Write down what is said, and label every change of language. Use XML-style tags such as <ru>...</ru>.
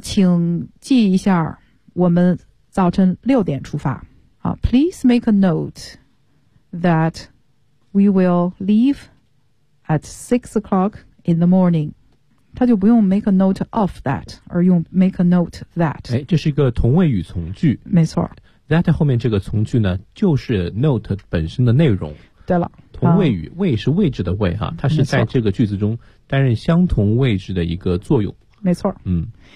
<zh>请记一下，我们早晨六点出发。好</zh> <en>，please make a note that we will leave at 6 o'clock in the morning。</en> <zh>他就不用 make a note of that， 而用 make a note that。哎，这是一个同位语从句。没错。 That 后面这个从句呢，就是 note 本身的内容。对了。同位语，位是位置的位哈，它是在这个句子中担任相同位置的一个作用。没错。嗯。</zh>